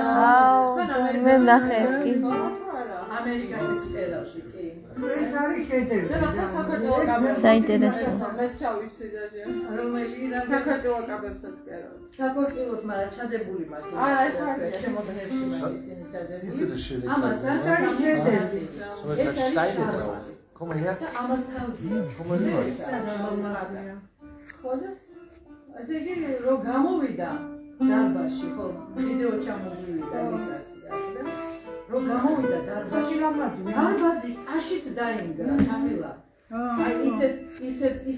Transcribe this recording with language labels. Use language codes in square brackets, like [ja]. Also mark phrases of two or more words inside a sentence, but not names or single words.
[ka] აუ, მე ვნახე ეს კი. ამერიკაში სტერავში კი. ეს არის შედევრი. მე მაგას საქართველოს კაბებს. საინტერესო. მეც ჩავიცი დაჟე. რომელი რა საქართველოს კაბებსაც კერავ. საქართველოს მაგრამ ჩადებული მაქვს. არა, ეს არის შემოდგენებში მაქვს ისინი ჩადებული. [de] Siehst du das schöne [ka] ამას [de] Kleid? [ka] არ არის შედევრი. [de] Schau mal, da sind Steine drauf. Komm mal her. [ka] და ამას თავზია. [de] Komm mal rüber. [ka] ხო და ასე იგი რო გამოვიდა დარბაზში ხო ვიდეო ჩამოვიდა ლიკასიაში და რო გამოვიდა დარბაზში დარბაზი აშით დაინგრა თამილა აი ისეთ